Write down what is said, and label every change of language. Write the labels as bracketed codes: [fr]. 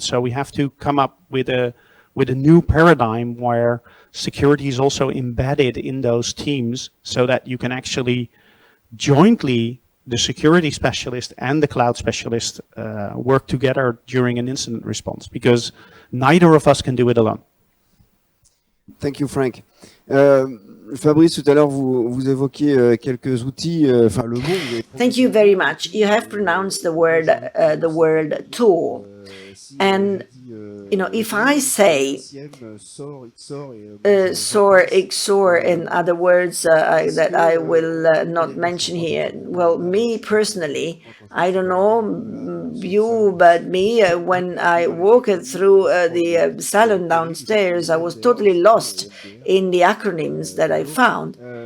[en] So we have to come up with a new paradigm where security is also embedded in those teams so that you can actually jointly, the security specialist and the cloud specialist, work together during an incident response, because neither of us can do it alone. Thank you, Frank. [fr] Fabrice, tout à l'heure, vous évoquiez quelques outils, enfin le mot. [en] Thank you very much. You have pronounced the word tool. And, if I say SOAR, XOR, in other words that I will not mention here, well, me personally, I don't know you, but me, when I walked through the salon downstairs, I was totally lost in the acronyms that I found.